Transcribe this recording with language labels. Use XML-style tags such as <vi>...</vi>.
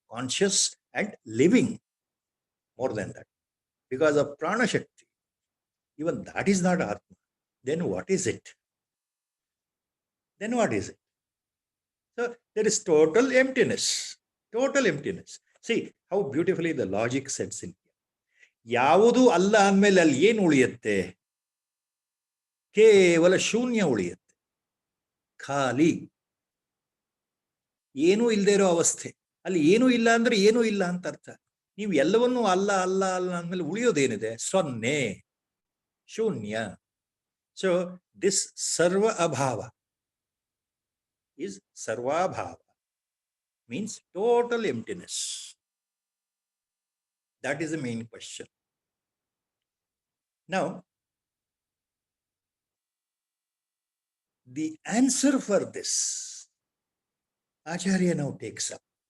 <en>conscious and living. More than that. Because of Prana Shakti, even that is not Atma. Then what is it? Then what is it? So there is total emptiness. Total emptiness. See how beautifully the logic sets in.</en> <kn>ಯಾವುದು ಅಲ್ಲ ಅಂದಮೇಲೆ ಅಲ್ಲಿ ಏನು ಉಳಿಯುತ್ತೆ? ಕೇವಲ ಶೂನ್ಯ ಉಳಿಯುತ್ತೆ. ಖಾಲಿ. ಏನೂ ಇಲ್ಲದೆ ಇರೋ ಅವಸ್ಥೆ. ಅಲ್ಲಿ ಏನೂ ಇಲ್ಲ ಅಂದ್ರೆ ಏನೂ ಇಲ್ಲ ಅಂತ ಅರ್ಥ. ನೀವು ಎಲ್ಲವನ್ನೂ ಅಲ್ಲ ಅಲ್ಲ ಅಲ್ಲ ಅಂದ್ಮೇಲೆ ಉಳಿಯೋದೇನಿದೆ? ಸೊನ್ನೆ, ಶೂನ್ಯ.</kn> <en>So this ಸರ್ವ ಅಭಾವ is sarvabhava, means total emptiness. That is the main question. Now, the answer for this, Acharya now takes up.</en>